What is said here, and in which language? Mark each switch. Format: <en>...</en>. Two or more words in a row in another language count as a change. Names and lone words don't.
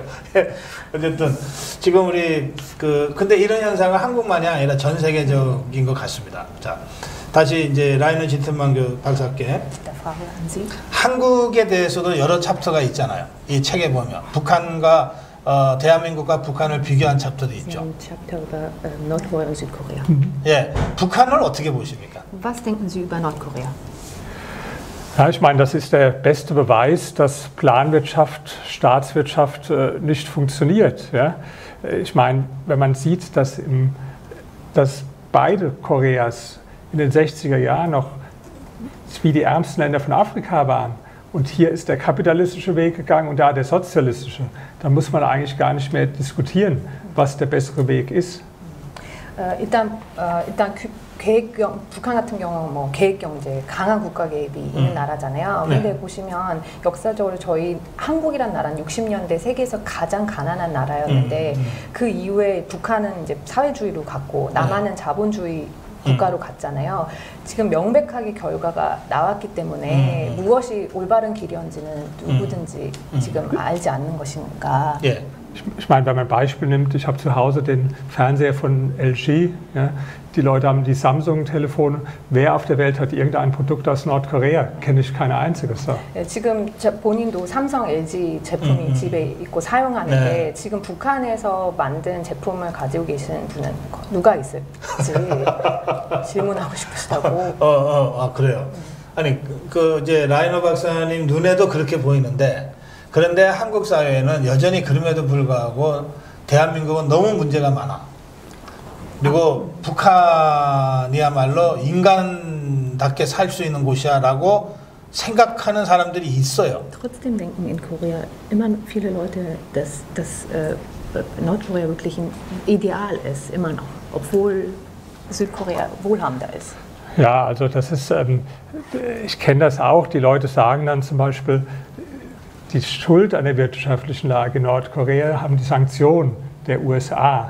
<ko>어쨌든 지금 우리 근데 이런 현상은 한국만이 아니라 전 세계적인 것 같습니다. 자, 다시 이제 라이너 지텔만 박사께 한국에 대해서도 여러 챕터가 있잖아요. 이 책에 보면 북한과 대한민국과 북한을 비교한 챕터도 있죠.</ko> <de>Chapter über Nordkorea und Südkorea.</de> <ko>예, 북한을 어떻게 보십니까?</ko> <de>Was denken Sie über Nordkorea? Ja, ich meine, das ist der beste Beweis, dass Planwirtschaft, Staatswirtschaft nicht funktioniert. Ja? Ich meine, wenn man sieht, dass beide Koreas in den 60er Jahren noch wie die ärmsten Länder von Afrika waren, und hier ist der kapitalistische Weg gegangen und da der sozialistische. Da muss man eigentlich gar nicht mehr diskutieren, was der bessere Weg ist.</de> <ko>일단 북한 같은 경우는 뭐 계획 경제, 강한 국가 개입이 있는 나라잖아요. 근데 보시면 역사적으로 저희 한국이란 나라는 60년대 세계에서 가장 가난한 나라였는데 그 이후에 북한은 이제 사회주의로 갔고 남한은 자본주의 국가로 갔잖아요. 지금 명백하게 결과가 나왔기 때문에 무엇이 올바른 길이었는지는 누구든지 지금 알지 않는 것인가. 예.</ko> <de>Ich meine, wenn man ein Beispiel nimmt, ich habe zu Hause den Fernseher von LG, ja, die Leute haben die Samsung-Telefone. Wer auf der Welt hat irgendein Produkt aus Nordkorea? Kenne ich keine einziges. So.</de> <ko>네, 지금 본인도 삼성, LG 제품이 집에 있고 사용하는데 지금 북한에서 만든 제품을 가지고 계신 분은 누가 있을지 질문하고 싶으시다고. 그래요. 아니 이제 라이너 박사님 눈에도 그렇게 보이는데. 그런데 한국 사회에는 여전히 그럼에도 불구하고 대한민국은 너무 문제가 많아. 그리고 북한이야말로 인간답게 살 수 있는 곳이야라고 생각하는 사람들이 있어요.</ko> <de>Trotzdem denken in Korea immer viele Leute, dass Nordkorea wirklich ein Ideal ist, immer noch, obwohl Südkorea wohlhabender ist. Ja, also das ist, ich kenne das auch, die Leute sagen dann zum Beispiel, die Schuld an der wirtschaftlichen Lage in Nordkorea haben die Sanktionen der USA.</de>